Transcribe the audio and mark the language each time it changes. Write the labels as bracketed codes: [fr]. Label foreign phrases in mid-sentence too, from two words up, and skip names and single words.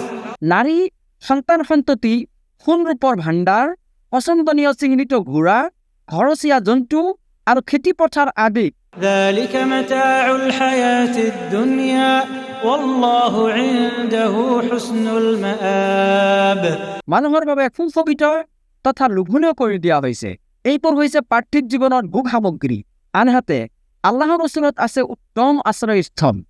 [as] নারী, সন্তান সন্ততি, সোণ ৰূপৰ ভাণ্ডাৰ, পচন্দনীয় চিহ্নিত ঘোঁৰা, ঘৰচীয়া জন্তু আৰু খেতি পথাৰ আদি। [ar] ذلك متاع الحياة الدنيا والله عنده حسن المآب। [as] মানুহৰ বাবে সুশোভিত তথা লোভনীয় কৰি দিয়া হৈছে। এইবোৰ হৈছে পাৰ্থিৱ জীৱনৰ ভোগ সামগ্ৰী, আনহাতে আল্লাহৰ ওচৰত আছে উত্তম আশ্ৰয়স্থল।